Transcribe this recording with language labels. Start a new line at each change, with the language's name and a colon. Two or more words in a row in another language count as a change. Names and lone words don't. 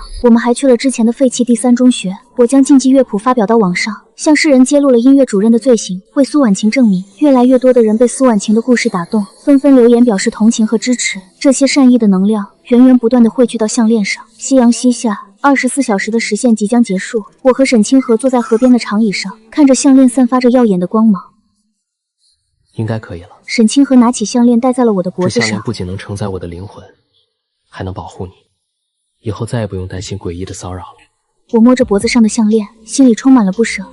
Chinese: 我們還去了之前的廢棄第3中學，我將禁忌樂譜發表到網上，向世人揭露了音樂主任的罪行，為蘇婉晴證明。越來越多的人被蘇婉晴的故事打動，紛紛留言表示同情和支持。這些善意的能量源源不斷地匯聚到項鏈上。夕陽西下，24小時的時限即將結束。我和沈清河坐在河邊的長椅上，看着項鏈散發着耀眼的光芒。應該可以了。沈清河拿起項鏈戴在了我的脖子上。這項鏈不僅能承載我的靈魂，還能保護你，以後再也不用擔心詭異的騷擾了。我摸着脖子上的項鏈，心裡充滿了不捨。